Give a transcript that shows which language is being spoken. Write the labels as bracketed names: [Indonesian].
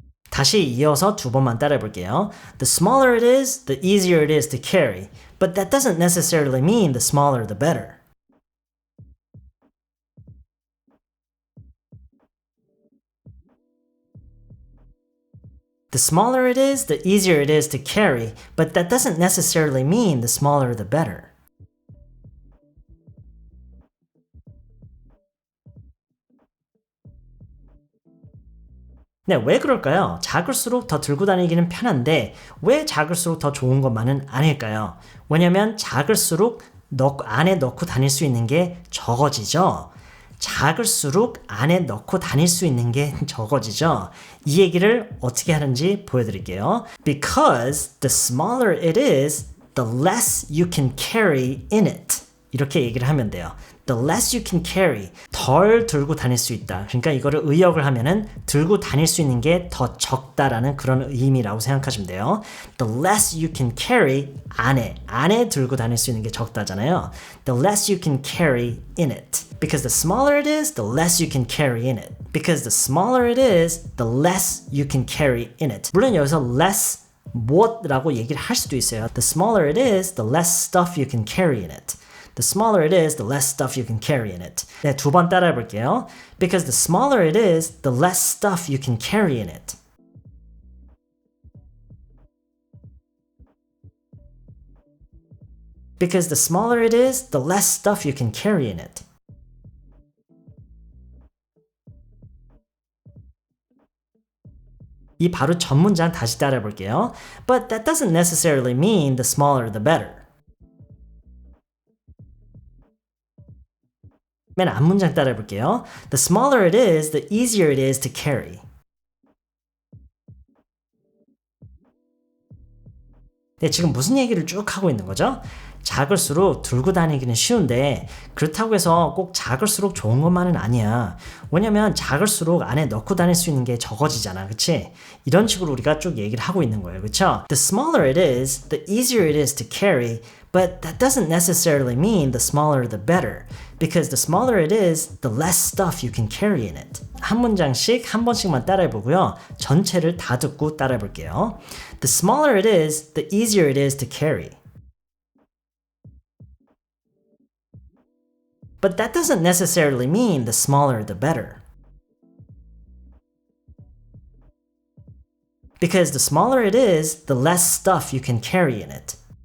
[Korean] 다시 이어서 두 번만 따라해 볼게요. [English] The smaller it is, the easier it is to carry. But that doesn't necessarily mean the smaller the better. The smaller it is, the easier it is to carry. But that doesn't necessarily mean the smaller the better. [Korean] 네, 왜 그럴까요? 작을수록 더 들고 다니기는 편한데 왜 작을수록 더 좋은 것만은 아닐까요? 왜냐면 작을수록 안에 넣고 다닐 수 있는 게 적어지죠. 작을수록 안에 넣고 다닐 수 있는 게 적어지죠. 이 얘기를 어떻게 하는지 보여드릴게요. [English] Because the smaller it is, the less you can carry in it. [Korean] 이렇게 얘기를 하면 돼요. [English] The less you can carry, [Korean] 덜 들고 다닐 수 있다. 그러니까 이거를 의역을 하면은 들고 다닐 수 있는 게 더 적다라는 그런 의미라고 생각하시면 돼요. [English] The less you can carry, [Korean] 안에 들고 다닐 수 있는 게 적다잖아요. [English] The less you can carry in it. Because the smaller it is, the less you can carry in it. Because the smaller it is, the less you can carry in it. [Korean] 물론 여기서 less 무엇라고 얘기를 할 수도 있어요. [English] The smaller it is, the less stuff you can carry in it. The smaller it is, the less stuff you can carry in it. [Korean] 네, 두 번 따라해 볼게요. [English] Because the smaller it is, the less stuff you can carry in it. Because the smaller it is, the less stuff you can carry in it. [Korean] 이 바로 전 문장 다시 따라해 볼게요. [English] But that doesn't necessarily mean the smaller the better. [Korean] 맨 앞문장 따라해 볼게요. [English] The smaller it is, the easier it is to carry. [Korean] 네, 지금 무슨 얘기를 쭉 하고 있는 거죠? 작을수록 들고 다니기는 쉬운데 그렇다고 해서 꼭 작을수록 좋은 것만은 아니야. 왜냐면 작을수록 안에 넣고 다닐 수 있는 게 적어지잖아. 그치? 이런 식으로 우리가 쭉 얘기를 하고 있는 거예요. 그쵸? [English] The smaller it is, the easier it is to carry, but that doesn't necessarily mean the smaller the better. Because the smaller it is, the less stuff you can carry in it. [Korean] 한 문장씩 한 번씩만 따라해 보고요. 전체를 다 듣고 따라해 볼게요. [English] The smaller it is, the easier it is to carry. But that doesn't necessarily mean the smaller the better. Because the smaller it is, the less stuff you can carry in it.